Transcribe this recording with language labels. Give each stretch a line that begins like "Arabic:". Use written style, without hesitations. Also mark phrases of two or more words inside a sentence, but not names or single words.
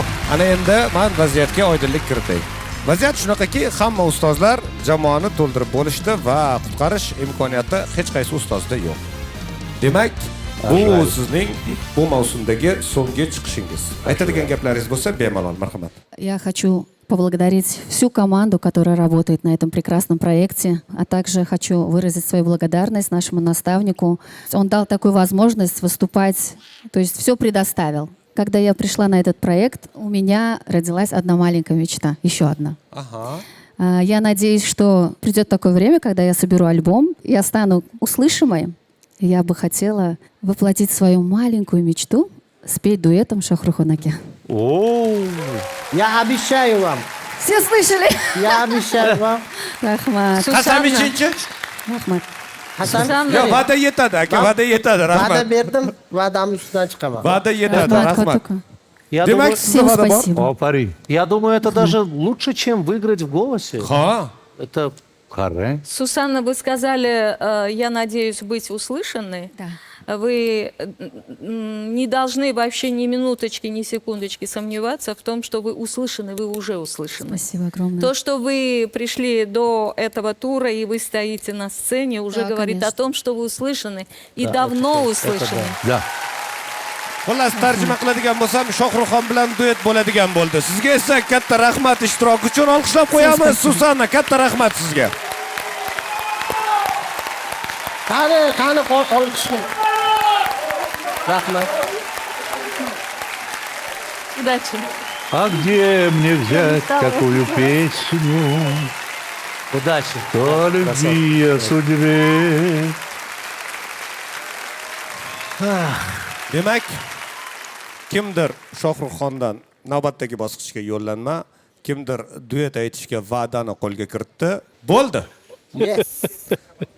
Uzbek: Ana endi men vaziyatga oydinlik kiritay. Vaziyat shunaqaki, hamma ustozlar jamoani to'ldirib bo'lishdi va qutqarish imkoniyati hech qaysi ustozda yo'q. Demak, bu sizning bu mavsumdagi so'nggi chiqishingiz. Aytadigan gaplaringiz bo'lsa, bemalol, marhamat.
Russian: Я хочу поблагодарить всю команду, которая работает на этом прекрасном проекте, а также хочу выразить свою благодарность нашему наставнику. Он дал такую возможность выступать, то есть все предоставил. Когда я пришла на этот проект, у меня родилась одна маленькая мечта, еще одна. Я надеюсь, что придет такое время, когда я соберу альбом, я стану услышимой. Я бы хотела воплотить свою маленькую мечту, спеть дуэтом Шахруханаке. Я обещаю вам. Все слышали? Я обещаю вам.
Uzbek: Rahmat. Qasamichinchi? Rahmat. Yo'q, va'da yetadi, aka, va'da yetadi. Va'da Rahmat. berdim, va'damni ustidan chiqaman. Va'da yetadi, rahmat.
Russian: Я
Uzbek: Demak,
Russian: думаю,
Uzbek: sizda
Russian: Всем
Uzbek: va'da bor.
Russian: спасибо. Опари. я думаю, это даже лучше, чем выиграть в голосе.
Uzbek: Ha.
Russian: Это
Uzbek: Qarang.
Russian: Сусанна, вы сказали, я надеюсь быть услышанной. Да. Вы не должны вообще ни минуточки, ни секундочки сомневаться в том, что вы услышаны, вы уже услышаны. Спасибо огромное. То, что вы пришли до этого тура и вы стоите на сцене, уже Да, говорит конечно. о том, что вы услышаны и давно услышаны. Да.
Uzbek: Xullas, tarjima qiladigan bo'lsam, Shohruxxon bilan duet bo'ladigan bo'ldi. Sizga esa katta rahmat ishtiroki uchun olqishlab qo'yamiz. Susanna, katta rahmat sizga. Qani olqishim. Rahmat.
Russian: Удачи. А где мне взять такую песню? удачи. О любви, о судьбе.
Uzbek: Demak, kimdir Shohruxxondan navbatdagi bosqichga yo'llanma, kimdir duet aytishga va'dani qo'lga kiritdi. Bo'ldi. Yes.